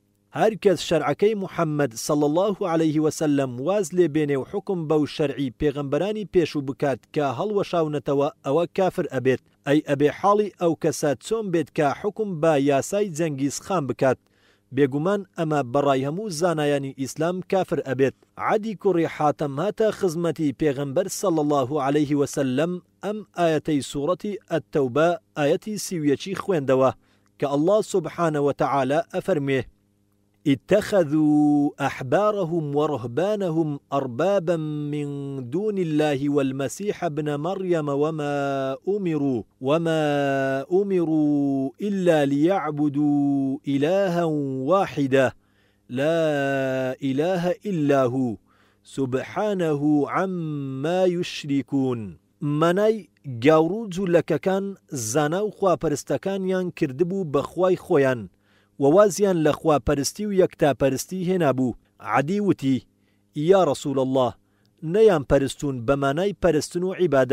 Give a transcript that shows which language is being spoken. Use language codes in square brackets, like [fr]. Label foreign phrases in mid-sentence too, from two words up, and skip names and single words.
[ckb] هەرکەس شەرعەکەی محەممەد [ar] صلی الله عليه وسلم [ckb] واز لێ بێنێ و حکم بەو شەرعی پێغەمبەرانی پێشوو بکات کە هەڵوەشاونەتەوە ئەوە کافر ئەبێت ئەی ئەبێ حاڵی ئەو کەسە چۆن بێت کە حکم بە یاسای جەنگیز خان بکات بێگومان ئەمە بەڕای هەموو زانایانی ئیسلام کافر ئەبێت. عەدی کوڕی حاتەم هاتە خزمەتی پێغەمبەر [ar] صلی الله عليه وسلم [ckb] ئەم ئایەتەی سوورەتی ئەتتەوبە ئایەتی 31 خوێندەوە کە [ar] الله سبحانه وتعالى [ckb] ئەفەرمێ [ar] اتخذوا أحبارهم ورهبانهم أربابا من دون الله والمسيح ابن مريم وما أمروا إلا ليعبدوا إلها واحدا لا إله إلا هو سبحانه عما يشركون. [ckb] منای گاورو جوولەکەکان زانا و خواپەرستەکانیان کردبوو بەخوای خۆیان ووازیان لەخوا پەرستی و یەکتاپەرستی هێنابوو. عەدی وتی [ar] یا رسول الله [ckb] نەیان پەرستون بەمانای پەرستن و عیبادەت.